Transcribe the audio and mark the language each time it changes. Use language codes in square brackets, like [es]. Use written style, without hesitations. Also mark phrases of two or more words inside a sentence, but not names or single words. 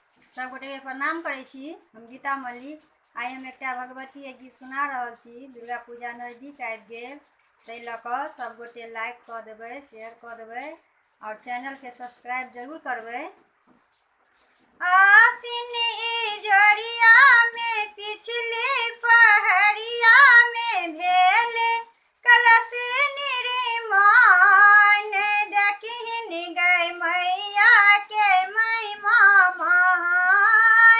[mai] सबगोटे के प्रणाम करै छी। हम गीता मल्लिक। आइ हम एकटा भगवती के गीत सुना रहल छी। दुर्गा पूजा नजदीक आबि गेल, ताहि लऽ कऽ सबगोटे लाइक कऽ देबै, शेयर कऽ देबै और चैनल के सब्सक्राइब जरूर करबै। आसिन इजरिया में पिछली पहरिया में भेल कलश निर्माण, देखिन गए मैया के महिमा महान।